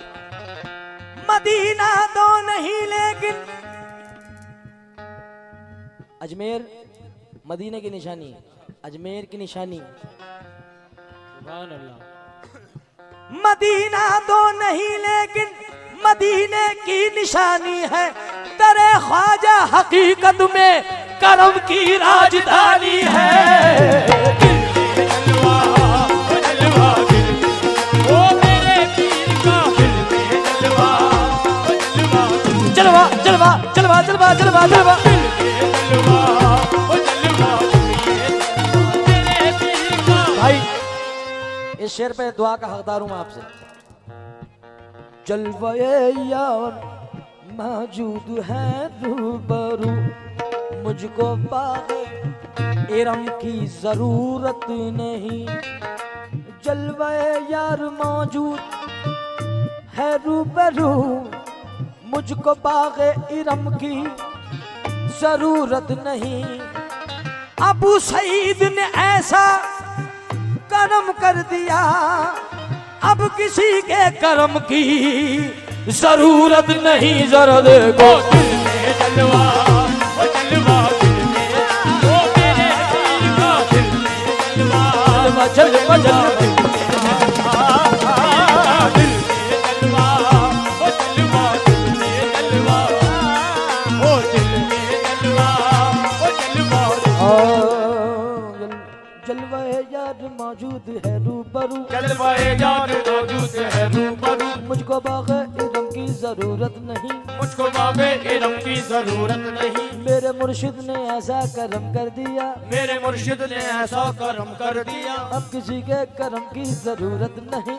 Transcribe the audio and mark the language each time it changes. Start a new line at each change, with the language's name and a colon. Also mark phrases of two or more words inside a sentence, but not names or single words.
Hindi: मदीना तो नहीं लेकिन अजमेर मदीने की निशानी, अजमेर की निशानी।
Arabic: سبحان الله.
Hindi: मदीना तो नहीं लेकिन मदीने की निशानी है, तेरे ख्वाजा हकीकत में करम की राजधानी है। जलवा ओ जलवा, दिल में। ओ मेरे पीर का दिल में जलवा ओ जलवा, दिल में। जलवा जलवा जलवा जलवा जलवा जलवा, दिल में जलवा ओ जलवा, दिल में। मेरे पीर का भाई इस शेर पे दुआ का हकदार हूं मैं आपसे। जलवाए यार मौजूद है रूबरू, मुझको बाग इरम की जरूरत नहीं, जलवे यार मौजूद है रूबरू, मुझको बाग़े इरम की जरूरत नहीं। अबू सईद ने ऐसा करम कर दिया, अब किसी के करम की जरूरत नहीं। जरा देखो दिल में जलवा, ओ जलवा दिल में, ओ मेरे पीर का दिल में जलवा, जलवा जलवा दिल में जलवा, ओ जलवा दिल में जलवा, ओ दिल में जलवा, ओ जलवा जलवा यार मौजूद है रूबरू, जलवाए यार मौजूद है रूबरू, मुझको बाग़े इरम की जरूरत नहीं, मुझको बाग़े इरम की जरूरत नहीं। मेरे मुर्शिद ने ऐसा करम कर दिया, मेरे मुर्शिद ने ऐसा करम कर दिया, अब किसी के करम की जरूरत नहीं।